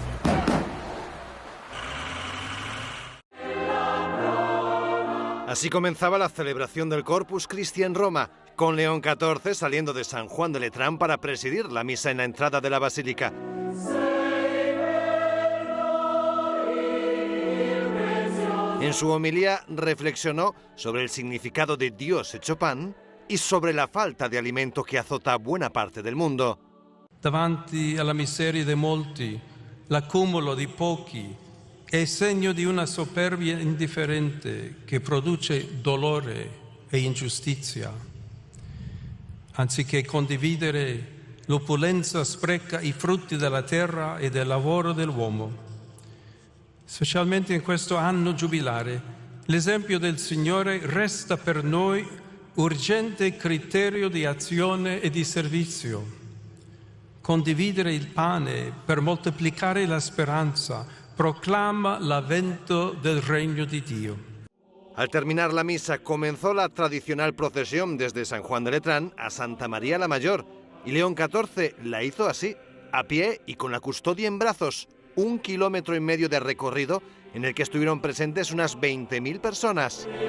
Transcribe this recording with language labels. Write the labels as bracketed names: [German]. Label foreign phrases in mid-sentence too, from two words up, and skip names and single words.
[Spanish] Así comenzaba la celebración del Corpus Christi en Roma, con León XIV saliendo de San Juan de Letrán para presidir la misa en la entrada de la basílica. En su homilía reflexionó sobre el significado de Dios hecho pan y sobre la falta de alimento que azota a buena parte del mundo. [Italian] Davanti alla miseria di molti, l'accumulo di pochi è segno di una superbia indifferente che produce dolore e ingiustizia. Anziché condividere, l'opulenza spreca i frutti della terra e del lavoro dell'uomo. Specialmente in questo anno giubilare, l'esempio del Signore resta per noi urgente criterio di azione e di servizio. Condividere il pane per moltiplicare la speranza proclama l'avvento del regno di Dio. [Spanish] Al terminar la misa comenzó la tradicional procesión desde San Juan de Letrán a Santa María la Mayor, y León XIV la hizo así, a pie y con la custodia en brazos, 1,5 kilómetros de recorrido en el que estuvieron presentes unas 20.000 personas.